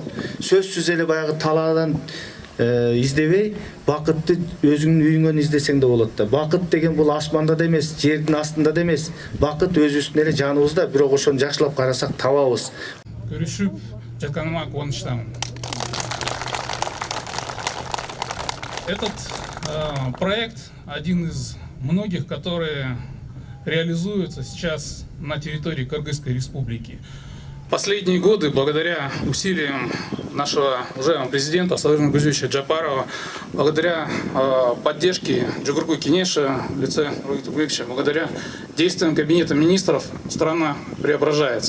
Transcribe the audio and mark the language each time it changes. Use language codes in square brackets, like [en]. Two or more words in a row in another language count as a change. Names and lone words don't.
[ky] Сөзсүз эле баягы талаадан издебей, бакытты өзүңдүн үйүңөн издесең да болот да. Бакыт деген бул асманда да эмес, жердин астында да эмес. Бакыт өзүбүздүн эле жаныбызда, бирок ошону жакшылап карасак табабыз. Көрүшүп жатканыма кубанычтамын. [ru] Этот проект один из многих, которые реализуются сейчас на территории Кыргызской республики. Последние годы, благодаря усилиям нашего уважаемого президента Садыржона Гузевича Джапарова, благодаря поддержке Джугурку Кенеша в лице Ругита Гуевича, благодаря действиям Кабинета министров, страна преображается.